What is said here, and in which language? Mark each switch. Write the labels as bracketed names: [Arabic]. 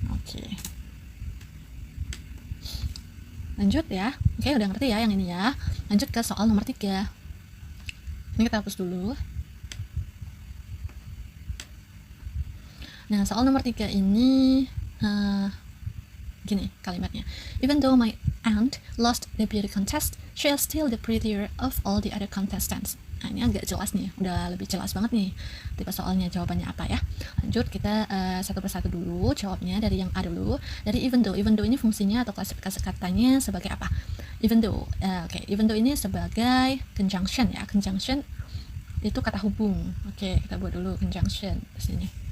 [Indonesian] Oke, lanjut ya. Oke, udah ngerti ya yang ini ya. Lanjut ke soal nomor 3. Ini kita hapus dulu. Nah, soal nomor 3 ini gini kalimatnya. [English] Even though my aunt lost the beauty contest, she is still the prettier of all the other contestants. [Indonesian] Nah, ini agak jelas nih, udah lebih jelas banget nih tipe soalnya, jawabannya apa ya. Lanjut, kita satu persatu dulu jawabnya. Dari yang A dulu, dari even though. Even though ini fungsinya atau klasifikasi katanya sebagai apa? Even though, even though ini sebagai conjunction ya. Conjunction itu kata hubung. Oke, kita buat dulu conjunction di sini.